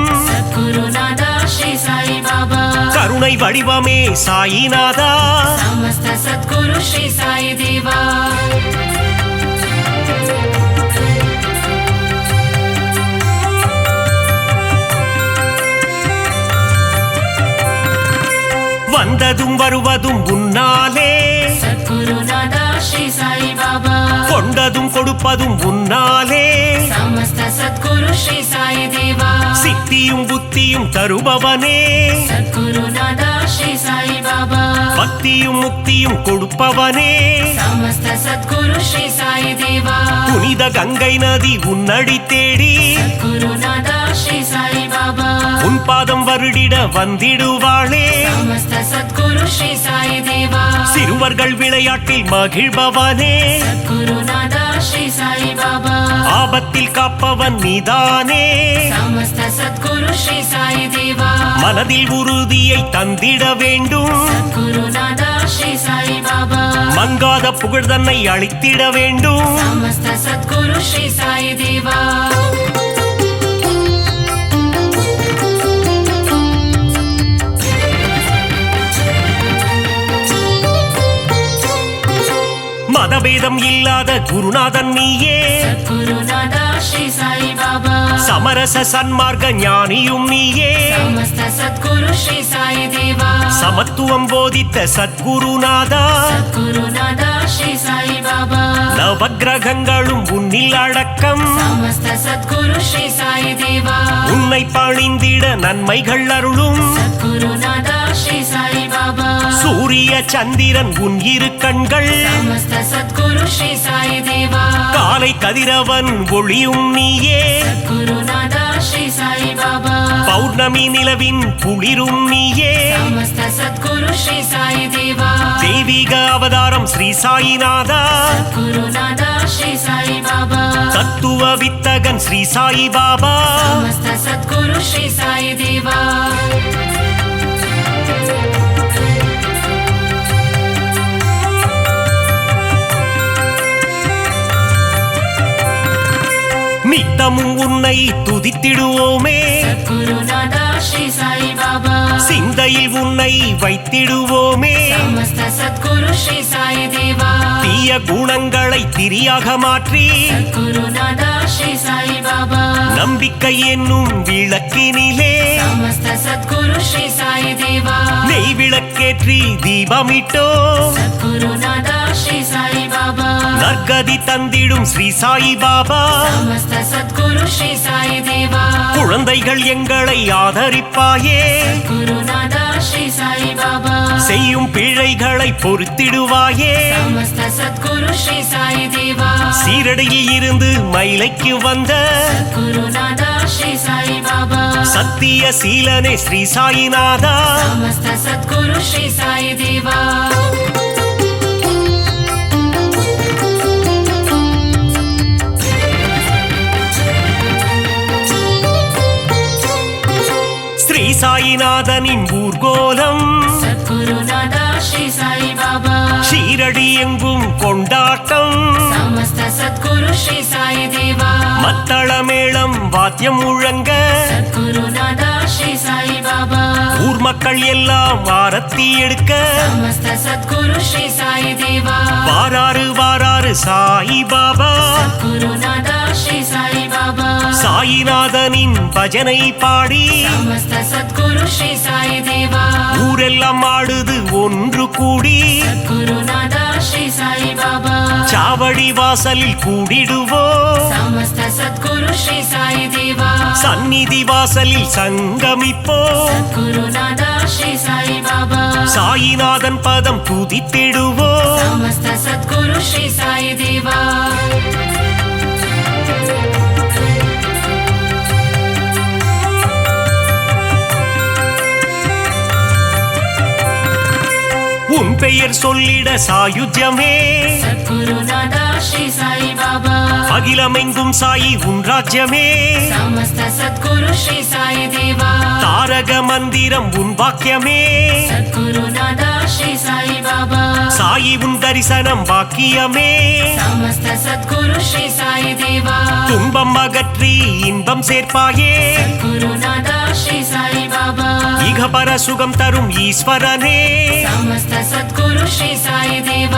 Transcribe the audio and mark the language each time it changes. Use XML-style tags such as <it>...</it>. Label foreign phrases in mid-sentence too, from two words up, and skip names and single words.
<sa>गुरुनादा श्री साई बाबा</sa> <ta>கருணை வடிவமே சாயிநாதா</ta> <sa>समस्त सद्गुरु श्री साई देवा</sa> <ta>வந்ததும் வருவதும் உன்னாலே</ta> <sa>सद्गुरुनादा श्री साई बाबा</sa> <ta>கொண்டதும் கொடுப்பதும் உன்னாலே</ta> <sa>समस्त सद्गुरु श्री साई देवा</sa> <ta>சித்தியும் புத்தியும் தருபவனே</ta> <sa>सद्गुरुनादा श्री साई बाबा</sa> <ta>பக்தியும் முக்தியும் கொடுப்பவனே</ta> <sa>समस्त सद्गुरु श्री साई देवा</sa> <ta>புனித கங்கை நதி உன்னடி தேடி</ta> <sa>गुरुनादा श्री साई बाबा</sa> <ta>உன் பாதம் வருடிட வந்திடுவாளே</ta> <sa>समस्त सद्गुरु श्री साई देवा</sa> <ta>சிறுவர்கள் விளையாட்டில் மகிழ்பவனே</ta> <sa>गुरुनादा श्री साई बाबा</sa> <ta>ஆபத்தில் காப்பவன் நீதானே</ta> <sa>समस्त सद्गुरु श्री साई देवा</sa> <ta>மனதில் உறுதியை தந்திட வேண்டும்</ta> <sa>गुरुनादा श्री साई बाबा</sa> <ta>மங்காத புகழ் தன்னை அளித்திட வேண்டும்</ta> <sa>समस्त सद्गुरु श्री साई देवा</sa> <ta>மதபேதம் இல்லாத குருநாதன் நீயே</ta> <sa>गुरुनादा श्री साई बाबा</sa> <ta>சமரச சன்மார்க்க ஞானியும் நீயே</ta> <sa>समस्त सद्गुरु श्री साई देवा</sa> <ta>சமத்துவம் போதித்த சத்குருநாதா</ta> <sa>गुरुनादा श्री साई बाबा</sa> <ta>நவக்கிரகங்களும் உன்னில் அடக்கம்</ta> <sa>समस्त सद्गुरु श्री साई देवा</sa> <ta>உன்னை பணிந்திட நன்மைகள் அருளும்</ta> <sa>गुरुनादा श्री साई बाबा</sa> <ta>சூரிய சந்திரன் உன் இரு கண்கள்</ta> <sa>समस्त सद्गुरु श्री साई देवा</sa> <ta>காலை கதிரவன் ஒளியும் நீயே</ta> <sa>गुरुनादा श्री साई बाबा</sa> <ta>பௌர்ணமி நிலவின் குளிரும் நீயே</ta> <sa>समस्त सद्गुरु श्री साई देवा</sa> <ta>தெய்வீக அவதாரம் ஸ்ரீ சாயிநாதா</ta> <sa>गुरुनादा श्री साई बाबा</sa> <ta>தத்துவ வித்தகன் ஸ்ரீ சாயி பாபா</ta> <sa>समस्त सद्गुरु श्री साई देवा</sa> <ta>நித்தமும் உன்னை துதித்திடுவோமே</ta> <sa>गुरुनादा श्री साई बाबा</sa> <ta>சிந்தையில் உன்னை வைத்திடுவோமே</ta> <sa>समस्त सद्गुरु श्री साई देवा</sa> <ta>தீய குணங்களை திரியாக மாற்றி</ta> <sa>गुरुनादा श्री साई बाबा</sa> <ta>நம்பிக்கை என்னும் விளக்கினிலே</ta> <sa>समस्त सद्गुरु श्री साई देवा</sa> <ta>நெய் விளக்கேற்றி தீபமிட்டோ</ta> <sa>गुरुनादा श्री साई बाबा</sa> <ta>நற்கதி தந்திடும் ஸ்ரீ சாயி பாபா</ta> <sa>समस्त सद्गुरु श्री साई देवा</sa> <ta>குழந்தைகள் எங்களை ஆதரிப்பாயே</ta> <sa>गुरुनादा श्री साई बाबा</sa> <ta>செய்யும் பிழைகளை பொறுத்திடுவாயே</ta> <sa>समस्त सद्गुरु श्री साई देवा</sa> <ta>சீரடியில் இருந்து மயிலைக்கு வந்த</ta> <sa>गुरुनादा श्री साई बाबा</sa> <ta>சத்திய சீலனே ஸ்ரீ சாயிநாதா</ta> <sa>समस्त सद्गुरु श्री साई देवा</sa> <ta>ஸ்ரீ சாயிநாதனின் ஊர்கோலம்</ta> <sa>सद्गुरुनादा श्री साई बाबा</sa> <ta>ஷீரடி எங்கும் கொண்டாட்டம்</ta> <sa>समस्त सद्गुरु श्री साई देवा</sa> <ta>மத்தளமேளம் வாத்தியம் முழங்க</ta> <sa>सद्गुरुनादा श्री साई बाबा</sa> <ta>ஊர் மக்கள் எல்லாம் ஆரத்தி எடுக்க</ta> <sa>समस्त सद्गुरु श्री साई देवा</sa> <ta>வாராறு வாராறு சாயி பாபா</ta> <sa>गुरुनादा श्री साई बाबा</sa> <ta>சாயிநாதனின் பஜனை பாடி</ta> <sa>समस्त सद्गुरु श्री साई देवा</sa> <ta>ஊரெல்லாம் ஆடுது ஒன்று கூடி</ta> <sa>गुरुनादा श्री साई बाबा</sa> <ta>சாவடி வாசலில் கூடிடுவோம்</ta> <sa>समस्त सद्गुरु श्री साई देवा</sa> <ta>சந்நிதி வாசலில் சங்கமிப்போம்</ta> <sa>गुरुनादा श्री साई बाबा</sa> <ta>சாயிநாதன் பதம் துதித்திடுவோம்</ta> <sa>समस्त सद्गुरु श्री साई देवा</sa> <ta>உன் பெயர் சொல்லிட சாயுஜ்யமே</ta> <sa>सद्गुरुनादा श्री साई बाबा</sa> <ta>அகிலமெங்கும் சாயி உன் ராஜ்யமே</ta> <sa>समस्त सद्गुरु श्री साई देवा</sa> <ta>தாரக மந்திரம் உன் வாக்கியமே</ta> <sa>सद्गुरुनादा श्री साई बाबा</sa> <ta>சாயி உன் தரிசனம் வாக்கியமே</ta> <sa>समस्त सद्गुरु श्री साई देवा</sa> <ta>துன்பம் அகற்றி இன்பம் சேர்ப்பாயே</ta> <sa>गुरुनादा श्री साई बाबा</sa> <ta>இகபர சுகம் தரும் ஈஸ்வரனே</ta> <sa>समस्त सद्गुरु श्री साई देवा</sa>